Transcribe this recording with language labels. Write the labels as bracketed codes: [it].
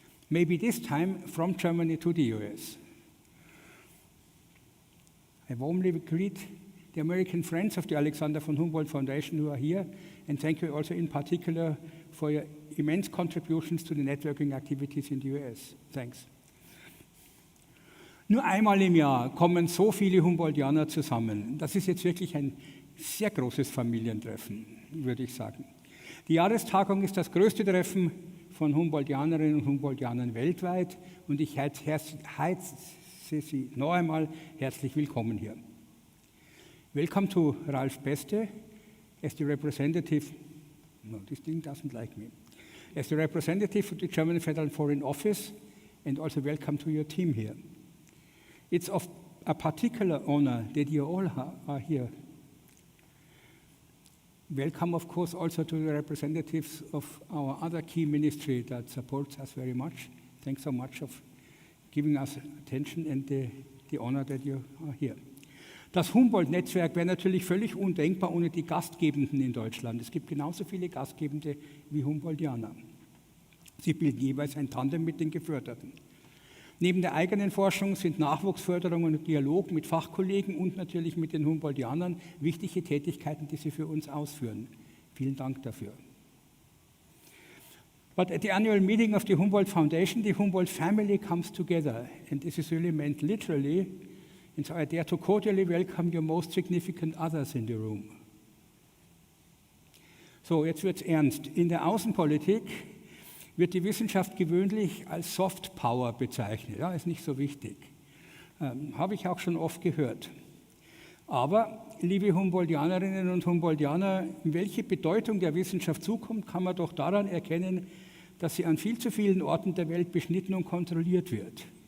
[en] Maybe this time from Germany to the US. I warmly greet the American friends of the Alexander von Humboldt Foundation who are here, and thank you also in particular for your immense contributions to the networking activities in the US. Thanks. [de] Nur einmal im Jahr kommen so viele Humboldtianer zusammen. Das ist jetzt wirklich ein sehr großes Familientreffen, würde ich sagen. Die Jahrestagung ist das größte Treffen von Humboldtianerinnen und Humboldtianern weltweit, und ich heiße Sie noch einmal herzlich willkommen hier. [en] Welcome to Ralph Beste as the representative. No, this thing doesn't like me. As the representative of the German Federal Foreign Office, and also welcome to your team here. It's of a particular honor that you all are here. Welcome, of course, also to the representatives of our other key ministry that supports us very much. Thanks so much for giving us attention and the honor that you are here. [de] Das Humboldt-Netzwerk wäre natürlich völlig undenkbar ohne die Gastgebenden in Deutschland. Es gibt genauso viele Gastgebende wie Humboldtianer. Sie bilden jeweils ein Tandem mit den Geförderten. Neben der eigenen Forschung sind Nachwuchsförderung und Dialog mit Fachkollegen und natürlich mit den Humboldtianern wichtige Tätigkeiten, die sie für uns ausführen. Vielen Dank dafür. [en] But at the annual meeting of the Humboldt Foundation, the Humboldt family comes together, and this is really meant literally. And so I dare to cordially welcome your most significant others in the room. [de] So, jetzt wird's ernst. In der Außenpolitik wird die Wissenschaft gewöhnlich als Soft Power bezeichnet. Ja, ist nicht so wichtig. Habe ich auch schon oft gehört. Aber, liebe Humboldtianerinnen und Humboldtianer, welche Bedeutung der Wissenschaft zukommt, kann man doch daran erkennen, dass sie an viel zu vielen Orten der Welt beschnitten und kontrolliert wird.